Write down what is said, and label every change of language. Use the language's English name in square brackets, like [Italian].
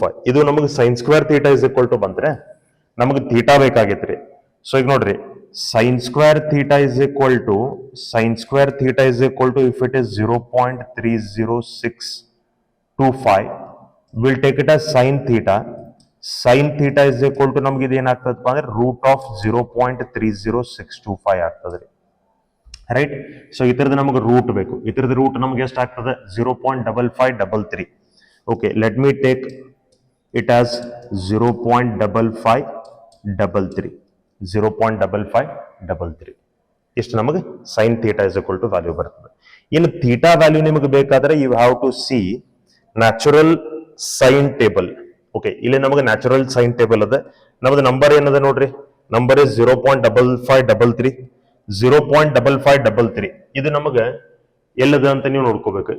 [Kannada] ಇದು ನಮಗೆ sin square theta is equal to ಬಂದ್ರೆ ನಮಗೆ theta ಬೇಕಾಗಿತ್ತು ರೀ. ಸೊ ಈಗ ನೋಡ್ರಿ, [English] sin square theta is equal to if it is 0.30625, we'll take it as sin theta. [Kannada] Sin theta is equal to ನಮ್ಗೆ ಇದು ಏನಾಗ್ತದಪ್ಪ ಅಂದ್ರೆ ರೂಟ್ ಆಫ್ 0.30625 ಆಗ್ತದೆ, ರೈಟ್? ಸೊ ಇದರದ ನಮಗೆ ರೂಟ್ ಬೇಕು. ಇದರದ ರೂಟ್ ನಮ್ಗೆ ಎಷ್ಟು ಆಗ್ತದೆ? 0.5533. [English] Okay, let me take it as 0.5533. [Kannada] 0.5533 ಇಷ್ಟು ನಮಗೆ sin theta is equal to value ಬರ್ತದೆ. ಇನ್ನು ಥೀಟಾ ವ್ಯಾಲ್ಯೂ ನಿಮಗೆ ಬೇಕಾದ್ರೆ [English] You have to see natural sine table. [Kannada] Okay, ಇಲ್ಲಿ ನಮಗೆ ನ್ಯಾಚುರಲ್ ಸೈನ್ ಟೇಬಲ್ ಅದ. ನಮ್ದು ನಂಬರ್ ಏನದ ನೋಡ್ರಿ, ನಂಬರ್ ಇಸ್ 0.5533. 0.5533 ಇದು ನಮಗೆ ಎಲ್ಲದ ಅಂತ ನೀವು ನೋಡ್ಕೋಬೇಕು.